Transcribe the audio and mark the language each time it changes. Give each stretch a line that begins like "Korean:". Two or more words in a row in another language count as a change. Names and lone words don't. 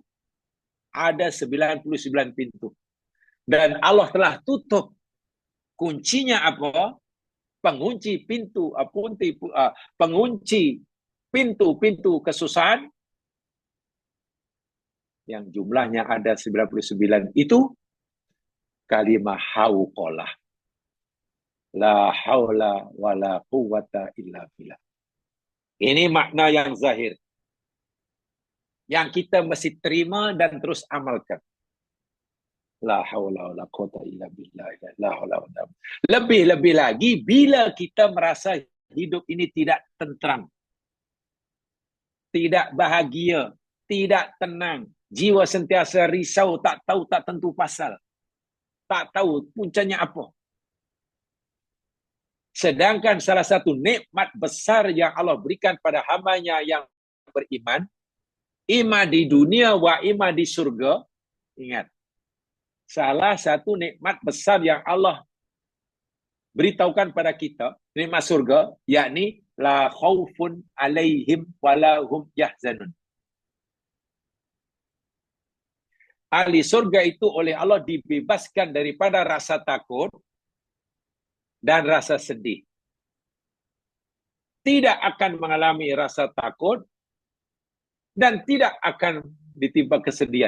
Malay: Ada 99 pintu. Dan Allah telah tutup. Kuncinya apa? Pengunci pintu, pengunci pintu-pintu kesusahan yang jumlahnya ada 99 itu kalimah hauqalah.
Arabic: لا حول ولا قوة إلا بالله.
Malay: Ini makna yang zahir. Yang kita mesti terima dan terus amalkan.
Arabic: لا حول ولا قوة إلا بالله. لا حول ولا.
Malay: Lebih-lebih lagi bila kita merasa hidup ini tidak tentram, tidak bahagia, tidak tenang, jiwa sentiasa risau, tak tahu, tak tentu pasal, tak tahu puncanya apa. Sedangkan salah satu nikmat besar yang Allah berikan pada hamba-Nya yang beriman, ima di dunia wa ima di surga. Ingat, salah satu nikmat besar yang Allah beritahukan pada kita, nikmat surga, yakni
Arabic: لا خوف عليهم ولا هم يحزنون.
Malay: Ahli surga itu oleh Allah dibebaskan daripada rasa takut dan rasa sedih. Tidak akan mengalami rasa takut dan tidak akan ditimpa kesedihan.